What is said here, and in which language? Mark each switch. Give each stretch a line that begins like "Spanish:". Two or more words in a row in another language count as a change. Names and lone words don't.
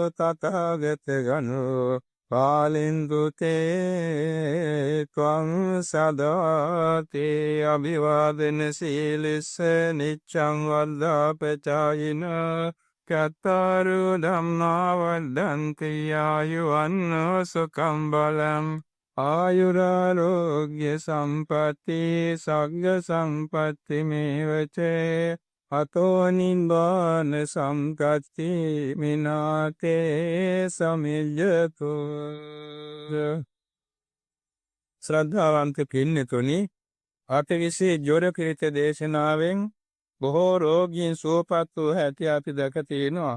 Pali: තථාගත ගණෝ පාලින්දු තේ ත්වං සදාති අභිවාදන සීලස්ස නිච්ඡං වද්දාපචායිනෝ කත්තාරු ධම්මා වද්දන්ති ආයුවන්නෝ සුඛං බලං ආයුරාෝග්‍ය සම්පatti සග්ග සම්පatti මේවචේ අතෝ නිබ්බාන සම්පatti මිනාතේ සමිජ්ජතු
Sinhala: ශ්‍රද්ධාවන්ත පින්නතුනි අටවිසි ජොර කිරිත දේශනාවෙන් බොහෝ රෝගීන් සුවපත් වූ හැටි අපි දැක තියෙනවා.